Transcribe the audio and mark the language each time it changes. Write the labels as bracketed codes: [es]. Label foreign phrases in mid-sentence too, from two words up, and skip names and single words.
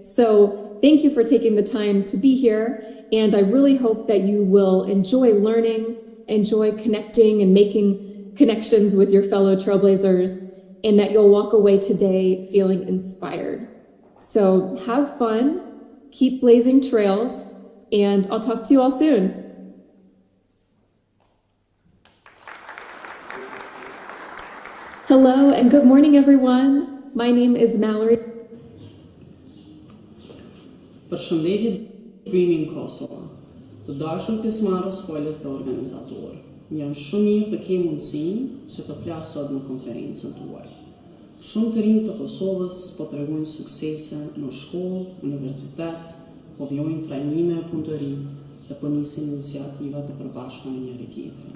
[en] So thank you for taking the time to be here. And I really hope that you will enjoy learning, enjoy connecting and making connections with your fellow trailblazers, and that you'll walk away today feeling inspired. So have fun, keep blazing trails, and I'll talk to you all soon. Hello and good morning, everyone. My name is Mallory. [sq] Përshëndetje DREAMin Kosovo. Të dashur pjesëmarrës folës dhe organizatorë. Janë shumë mirë të kem mundësinë që të flas sot në konferencën tuaj. Shumë të rinj të Kosovës po tregojnë suksese në shkollë, universitet, po vijojnë trajnime e punëtori dhe po nisin iniciativa të përbashkëta me njëri tjetrin.